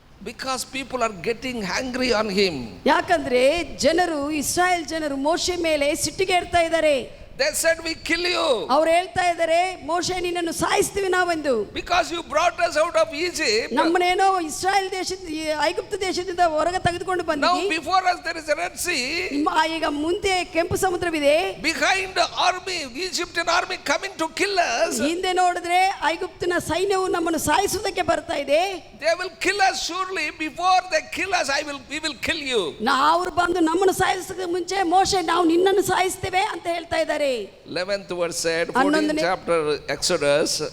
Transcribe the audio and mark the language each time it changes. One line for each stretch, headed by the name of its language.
English: Because people are getting angry on him.
Kannada: ಯಾಕಂದ್ರೆ ಜನರು ಇಸ್ರಾಯೇಲ್ ಜನರು ಮೋಶೆ ಮೇಲೆ ಸಿಟ್ಟಿಗೆಡ್ತಾ ಇದ್ದಾರೆ.
English: They said we kill you.
Kannada: ಅವರು ಹೇಳ್ತಾ ಇದ್ದಾರೆ ಮೋಶೆ ನಿನ್ನನ್ನು ಸಾಯಿಸ್ತೀವಿ ನಾವೆಂದು.
English: Because you brought us out of Egypt.
Kannada: ನಮ್ಮನೇನೋ Israel ದೇಶದ ಐಗುಪ್ತ ದೇಶದಿಂದ ಹೊರಗೆ ತೆಗೆದುಕೊಂಡು ಬಂದಿದ್ದೀ.
English: Now before us there is a Red Sea.
Kannada: ಈಗ ಮುಂದೆ ಕೆಂಪು ಸಮುದ್ರವಿದೆ.
English: Behind the army, Egyptian army coming to kill us.
Kannada: ಹಿಂದೆ ನೋಡಿದ್ರೆ ಐಗುಪ್ತಿನ ಸೈನ್ಯವು ನಮ್ಮನ್ನು ಸಾಯಿಸುವುದಕ್ಕೆ ಬರ್ತಾ ಇದೆ.
English: They will kill us surely. Before they kill us, we will kill you.
Kannada: ಅವರು ಬಂದು ನಮ್ಮನ್ನು ಸಾಯಿಸೋದಕ್ಕೆ ಮುಂಚೆ ಮೋಶೆ ನಾವು ನಿನ್ನನ್ನು ಸಾಯಿಸ್ತೇವೆ ಅಂತ ಹೇಳ್ತಾ ಇದ್ದಾರೆ.
English: 11th verse said, 14th chapter Exodus.